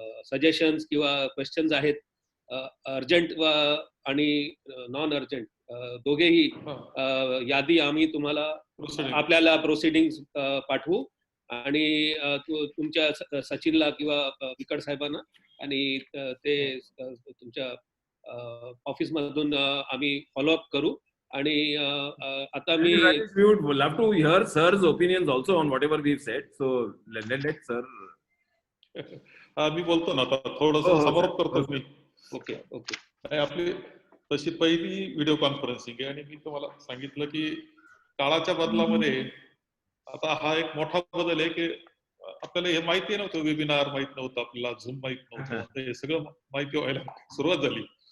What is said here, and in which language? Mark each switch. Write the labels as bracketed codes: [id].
[mr] Suggestions किंवा questions आहेत, urgent आणि नॉन अर्जंट दोघेही यादी आम्ही तुम्हाला आपल्याला प्रोसिडिंग्स पाठवू, आणि तुमच्या सचिनला किंवा विकट साहेबांना, आणि ते तुमच्या ऑफिस मधून आम्ही फॉलोअप करू. आणि आता मी [en] we would love to hear sir's opinions also on whatever we've said, so let sir. [mr] मी बोलतो ना आता, थोडंसं समारोप करतो मी. Okay okay. आपली तशी पहिली व्हिडिओ कॉन्फरन्सिंग आहे, आणि मी तुम्हाला सांगितलं की काळाच्या बदलामध्ये आता हा एक मोठा बदल आहे की आपल्याला हे माहिती नव्हतं, वेबिनार माहित नव्हतं, आपल्याला झूम माहित नव्हतं, हे सगळं माहिती व्हायला सुरुवात झाली.